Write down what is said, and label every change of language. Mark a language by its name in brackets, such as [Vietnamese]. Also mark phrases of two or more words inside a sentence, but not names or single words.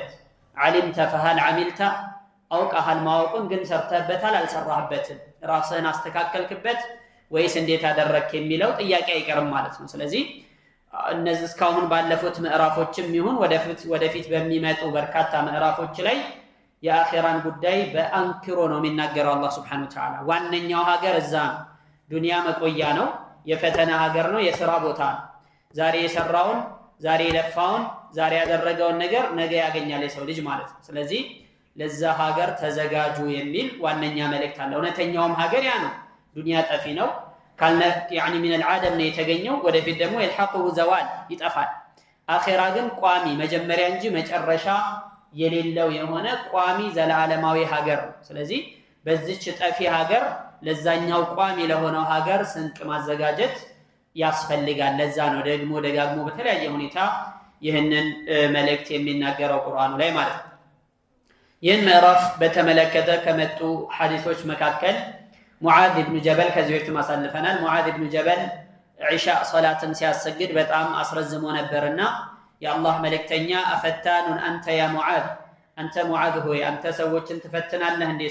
[Arabic] علمت فهل عملت፣ [Amharic] አውቀሃል ማወቁን ግን ሰርተህበታል አልሰራህበትም፣ ራስህን አስተካከልክበት ወይስ እንዴት አደረክ የሚለው ጥያቄ አይቀርም ማለት ነው። ስለዚህ እነዚህ እስካሁን ባለፉት ምዕራፎችም ይሁን ወደፊት በሚመጡ በርካታ ምዕራፎች ላይ የአኺራን ጉዳይ በአንክሮ ነው የሚናገረው አላህ [Arabic] سبحانه وتعالى። [Amharic] ዋነኛው ሀገር እዛ ነው። ዱንያ መቆያ ነው፣ የፈተና ሀገር ነው፣ የሥራ ቦታ ነው። ዛሬ የሰራውን ዛሬ ለፋውን ዛሬ ያደረገውን ነገር ነገ ያገኛል የሰው ልጅ ማለት ነው። ስለዚህ ለዛ ሀገር ተዘጋጁ የሚል ዋነኛ መልእክት አለ። እውነተኛውም ሀገር ያ ነው። ዱንያ ጠፊ ነው ካልነ ያኒ [Arabic] من العدم [Amharic] ነው የተገኘው። ወደፊት ደግሞ [Arabic] يلحقه زوال [Amharic] ይጠፋል። አኺራ ግን ቋሚ መጀመሪያ እንጂ መጨረሻ የሌለው የሆነ ቋሚ ዘላለማዊ ሀገር ነው። ስለዚህ በዚች ጠፊ ሀገር ለዛኛው ቋሚ ለሆነው ሀገር ስንቅ ማዘጋጀት ያስፈልጋል። ለዛ ነው ደግሞ ደጋግሞ በተለያየ ሁኔታ ይህንን መልእክት የሚናገረው ቁርአኑ ላይ ማለት ነው። ይህን ምዕራፍ በተመለከተ ከመጡ ሐዲሶች መካከል ሙዓዝ ኢብኑ ጀበል ከዚህ በፊት ማሳልፈናል። ሙዓዝ ኢብኑ ጀበል ዒሻ ሶላትን ሲያሰግድ በጣም አስረዝሞ ነበርና የአላህ መልእክተኛ አፈታኑን አንተ ያ ሙዓዝ፣ አንተ ሙዓዝ ሆይ አንተ ሰዎችን ትፈትናለህ እንዴ?